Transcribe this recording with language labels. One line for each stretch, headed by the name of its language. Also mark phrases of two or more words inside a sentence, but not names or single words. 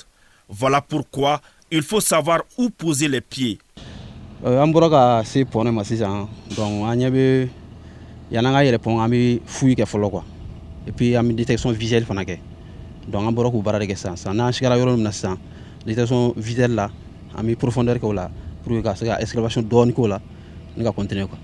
French: Voilà pourquoi il faut savoir où poser les pieds.
Bambara: An bɔra ka se pɔnɛ ma sisan donc an ɲɛ bɛ yan'an ka yɛlɛ pɔn an bɛ fouille kɛ fɔlɔ
French: quoi et puis
Bambara: an bɛ
French: détection visuelle
Bambara: fana kɛ donc an bɔra k'u baara de kɛ sisan n'an sigara yɔrɔ min na sisan
French: détection visuelle
Bambara: la an bɛ profondeur kɛ o la
French: pour que
Bambara: ka se ka excavation dɔɔni k'o la ni ka
French: continuer quoi.